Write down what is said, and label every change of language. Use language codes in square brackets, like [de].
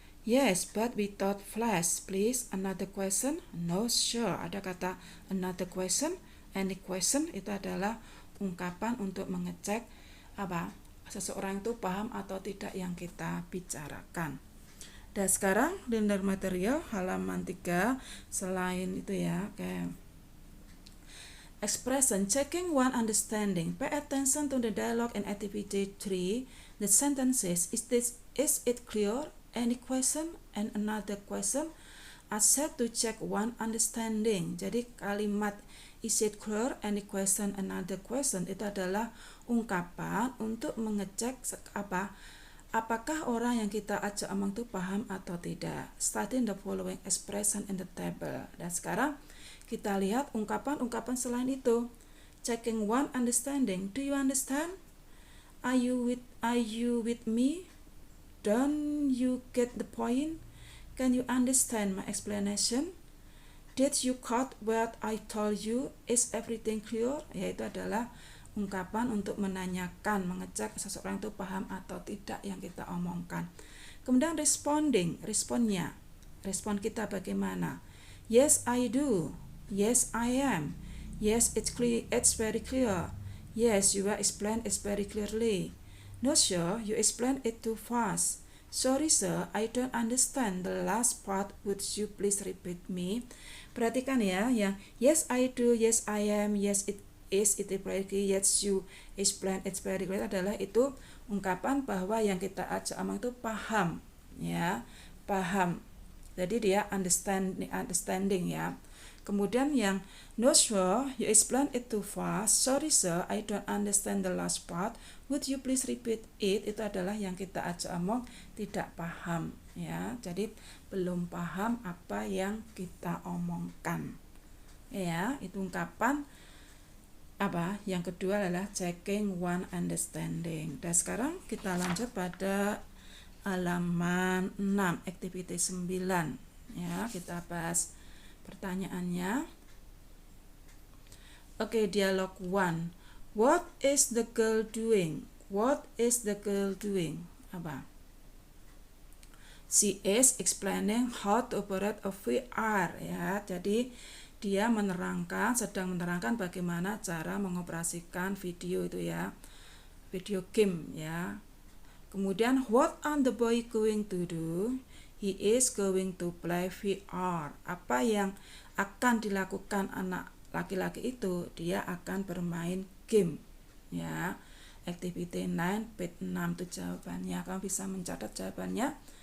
[en] Yes, but without flash, please. Another question? No, sure. [id] Ada kata [en] another question. Any question [id] itu adalah ungkapan untuk mengecek seseorang itu paham atau tidak yang kita bicarakan. Dan sekarang [en] learner material [id] halaman 3 selain itu ya, kayak [en] expression checking one understanding. Pay attention to the dialogue in activity 3. The sentences is it clear? Any question? And another question. Ask to check one understanding. [id] Jadi kalimat [en] is it clear? Any question? Another question [id] itu adalah ungkapan untuk mengecek apakah orang yang kita ajak omong itu paham atau tidak. [en] Study the following expression in the table. [id] Dan sekarang kita lihat ungkapan-ungkapan selain itu. [en] Checking one understanding. Do you understand? Are you with me? Don't you get the point? Can you understand my explanation? Did you caught what I told you? Is everything clear? [id] Yaitu adalah ungkapan untuk menanyakan, mengecek seseorang itu paham atau tidak yang kita omongkan. Kemudian responding, responnya. Respon kita bagaimana? [en] Yes, I do. Yes, I am. Yes, it's very clear. Yes, you explain it very clearly. No, sir, you explain it too fast. Sorry, sir, I don't understand the last part. Would you please repeat me? [id] Perhatikan ya, yang [en] yes, I do, yes, I am, yes, it is, it very clear, [id] yes, you explain it very clear adalah itu ungkapan bahwa yang kita ajak omong itu paham, ya, paham. Jadi dia understanding ya. Kemudian yang [en] no sure, you explain it too fast. Sorry sir, I don't understand the last part. Would you please repeat it? [id] Itu adalah yang kita ajak omong tidak paham ya. Jadi belum paham apa yang kita omongkan. Ya, itu ungkapan yang kedua adalah checking one understanding. Dan sekarang kita lanjut pada halaman 6, activity 9. Ya, kita bahas pertanyaannya. [en] Oke, dialog 1. What is the girl doing? What is the girl doing? She is explaining how to operate a VR ya. [id] Jadi dia sedang menerangkan bagaimana cara mengoperasikan video itu ya. Video game ya. Kemudian [en] what are the boy going to do? He is going to play VR. [id] Apa yang akan dilakukan anak laki-laki itu? Dia akan bermain game. Ya. [en] Activity 9, page 6 [id] itu jawabannya. Kamu bisa mencatat jawabannya.